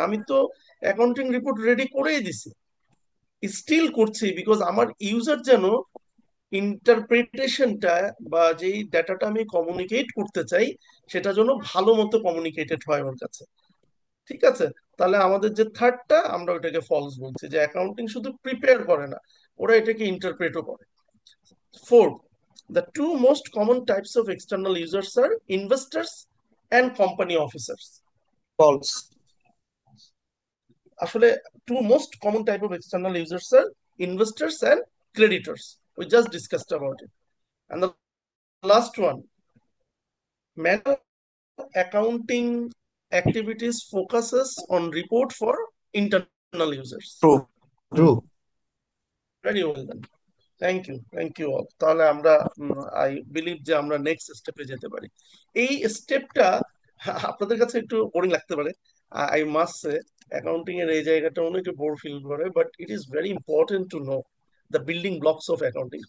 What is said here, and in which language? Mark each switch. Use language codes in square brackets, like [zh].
[bn] আমি তো accounting report ready করেই দিছি, স্টিল করছি, বিকজ আমার ইউজার যেন ইন্টারপ্রিটেশনটা বা যেই ডাটাটা আমি কমিউনিকেট করতে চাই, সেটা যেন ভালো মতো কমিউনিকেটেড হয় ওর কাছে। ঠিক আছে? তাহলে আমাদের যে থার্ডটা, আমরা ওইটাকে ফলস বলছি, যে অ্যাকাউন্টিং শুধু প্রিপেয়ার করে না, ওরা এটাকে ইন্টারপ্রেটও করে। [en] Fourth, the two most common types of external users are investors and company officers. False. [bn] আসলে [en] two most common type of external users are investors and creditors. We just discussed about it. And the last one, manual accounting activities focuses on report for internal users. True. Very well then. Thank you all. [bn] তাহলে আমরা [en] I believe [bn] যে আমরা next স্টেপে যেতে পারি। এই স্টেপটা আপনাদের কাছে একটু বোরিং লাগতে পারে, [en] I must say [bn] অ্যাকাউন্টিং এর এই জায়গাটা অনেক বোর ফিল করে, [en] But it is very important to know the building blocks of accounting.